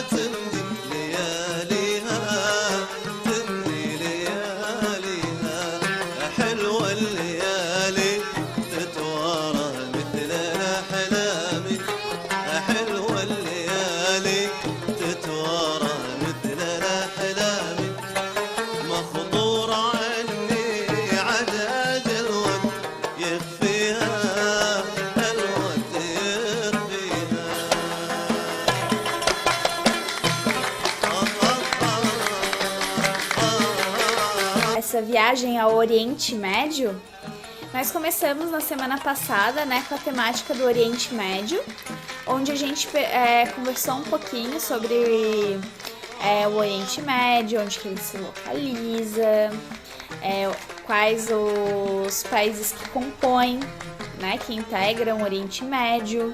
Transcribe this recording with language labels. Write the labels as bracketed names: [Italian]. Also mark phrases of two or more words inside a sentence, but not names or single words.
[Arabic] تمضي لياليها تمضي لياليها حلوة الليالي تتوارى مثل الأحلام حلوة الليالي تتوارى مثل الأحلام مخضور عني عداد الوقت يخفيها الوقت يخفيها [Portuguese] Essa viagem ao Oriente Médio, nós começamos na semana passada, com a temática do Oriente Médio, onde a gente conversou um pouquinho sobre o Oriente Médio, onde que ele se localiza, quais os países que compõem, que integram o Oriente Médio.